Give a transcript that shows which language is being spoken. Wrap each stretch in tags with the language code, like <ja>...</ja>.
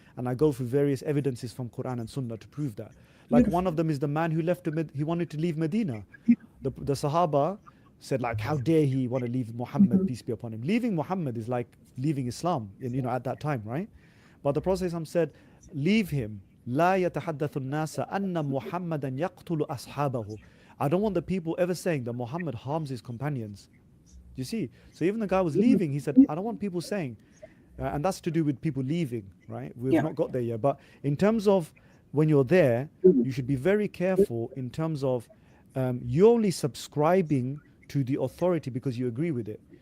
<en>And I go through various evidences from Quran and Sunnah to prove that. Like one of them is the man who he wanted to leave Medina. The Sahaba said, like, how dare he want to leave Muhammad, peace be upon him. Leaving Muhammad is like leaving Islam, at that time, right? But the Prophet said, leave him.</en> <ar>لا يتحدث الناس أن محمدا يقتل أصحابه.</ar> <en>I don't want the people ever saying that Muhammad harms his companions. You see? So even the guy was leaving, he said, I don't want people saying. And that's to do with people leaving, right? We've not got there yet. But in terms of when you're there, you should be very careful in terms of you're only subscribing to the authority because you agree with it.</en>